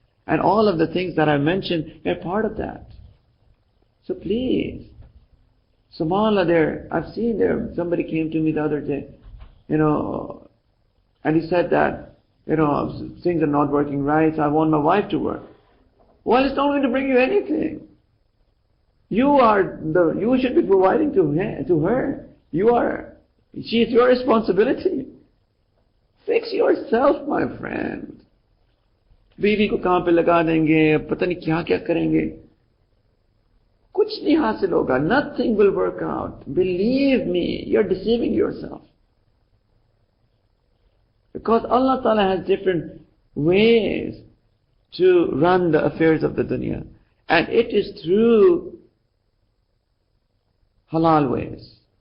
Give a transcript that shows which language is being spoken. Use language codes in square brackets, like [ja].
[en] And all of the things that I mentioned are part of that. So please, subhanAllah, I've seen somebody came to me the other day, and he said that, things are not working right, so I want my wife to work. Well, it's not going to bring you anything. You should be providing to her. She is your responsibility. Fix yourself, my friend. [hi] बीवी को कहां पे लगा देंगे, पता नहीं क्या क्या करेंगे, कुछ नहीं हासिल होगा. [en] Nothing will work out. Believe me, you're deceiving yourself. Because Allah Ta'ala has different ways to run the affairs of the dunya. And it is through halal ways.